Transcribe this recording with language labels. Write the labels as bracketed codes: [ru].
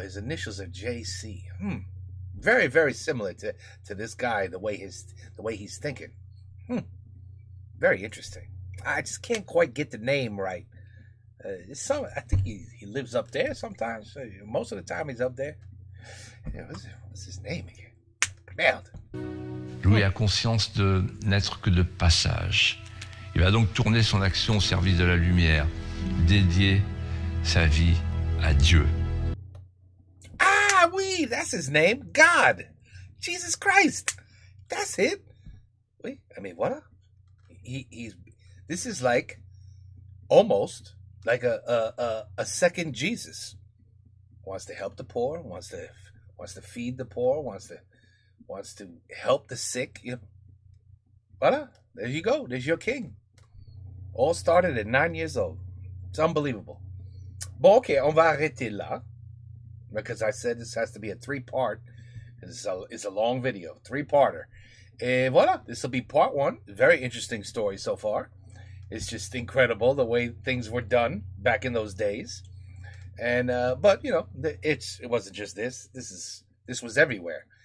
[en] His initials are JC. Very, very similar to this guy. The way he's thinking. Very interesting. I just can't quite get the name right. I think he lives up there sometimes. Most of the time he's up there. What's his name again? [fr] Merde. Louis a conscience de n'être que de passage. Il va donc tourner son action au service de la lumière, dédier sa vie à Dieu. Ah oui, [en] that's his name. God. Jesus Christ. That's it. Wait, I mean, what? This is like almost like a second Jesus. Wants to help the poor, wants to feed the poor, wants to help the sick. Voila, there you go. There's your king. All started at 9 years old. It's unbelievable. [fr] Bon, okay, on va arrêter là. [en] Because I said this has to be a 3-part. It's a long video, 3-parter. [fr] Et voila, [en] this will be part 1. Very interesting story so far. It's just incredible the way things were done back in those days. And but it wasn't just this. This was everywhere.